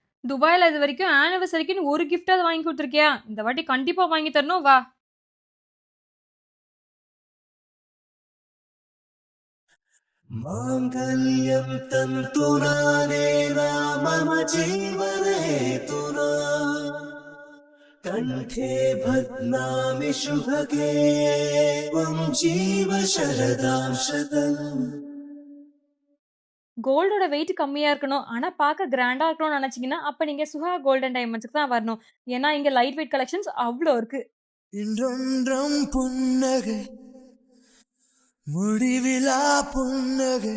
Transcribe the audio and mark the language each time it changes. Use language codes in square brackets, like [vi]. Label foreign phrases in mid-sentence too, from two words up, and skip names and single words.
[ta] துபாயில இது வரைக்கும் ஆனிவர்சரிக்குன்னு ஒரு கிஃப்டாவது வாங்கி கொடுத்துருக்கியா? இந்த வாட்டி கண்டிப்பா வாங்கி தரணும், வா. [sa] माङ्गल्यं तन्तुना नेन मम जीवनहेतुना कण्ठे बध्नामि शुभगे त्वं जीव शरदां शतम्. [ta] கோல்டோட வெயிட் கம்மியா இருக்கணும், ஆனா பார்க்க கிராண்டா இருக்கணும்னு நினைச்சீங்கன்னா, அப்ப நீங்க சுஹா கோல்டன் டைமண்ட்ஸ்க்கு தான் வரணும். ஏன்னா இங்க [en] light weight collections [ta] அவ்ளோ இருக்கு. இன்றொன்றும் புன்னகை முடிவிலா புன்னகை